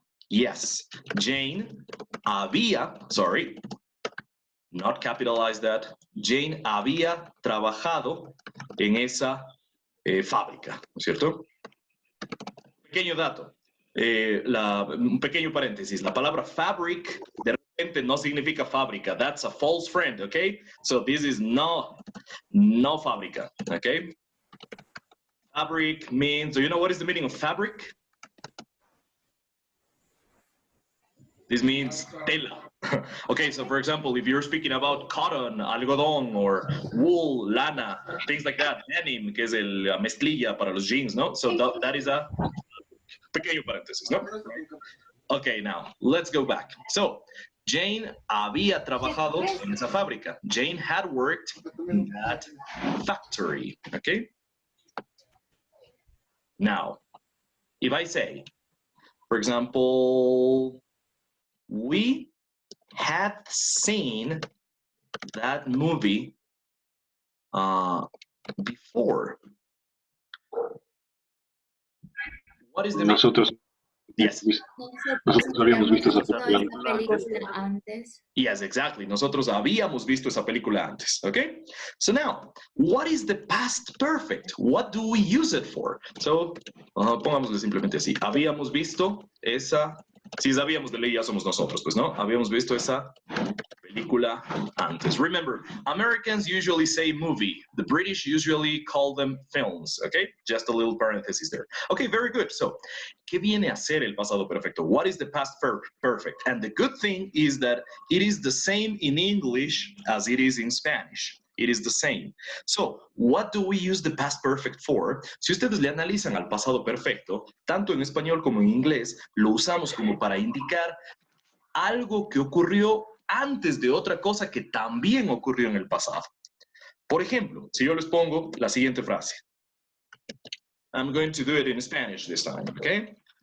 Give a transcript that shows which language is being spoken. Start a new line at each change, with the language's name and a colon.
English: Yes, Jane
Spanish: había,
English: sorry, not capitalize that.
Spanish: Jane había trabajado en esa fábrica, ¿no es cierto? Pequeño dato, un pequeño paréntesis. La palabra fabric de repente no significa fábrica.
English: That's a false friend, okay? So this is no fábrica, okay? Fabric means, do you know what is the meaning of fabric? This means tela. Okay, so for example, if you're speaking about cotton, algodón, or wool, lana, things like that, denim,
Spanish: que es la mezclilla para los jeans, no?
English: So that is a
Spanish: pequeño paréntesis, no?
English: Okay, now, let's go back.
Spanish: So, Jane había trabajado en esa fábrica.
English: Jane had worked in that factory, okay? Now, if I say, for example, we had seen that movie before. What is the
Spanish: Nosotros,
English: yes.
Spanish: Nosotros habíamos visto esa película antes.
English: Yes, exactly.
Spanish: Nosotros habíamos visto esa película antes.
English: Okay? So now, what is the past perfect? What do we use it for?
Spanish: So, pongámosle simplemente así. Habíamos visto esa. Si sabíamos de ley, ya somos nosotros, pues, ¿no? Habíamos visto esa película antes.
English: Remember, Americans usually say movie. The British usually call them films, okay? Just a little parenthesis there. Okay, very good.
Spanish: So, ¿qué viene a ser el pasado perfecto?
English: What is the past perfect? And the good thing is that it is the same in English as it is in Spanish. It is the same. So, what do we use the past perfect for?
Spanish: Si ustedes le analizan al pasado perfecto, tanto en español como en inglés, lo usamos como para indicar algo que ocurrió antes de otra cosa que también ocurrió en el pasado. Por ejemplo, si yo les pongo la siguiente frase.
English: I'm going to do it in Spanish this time, okay?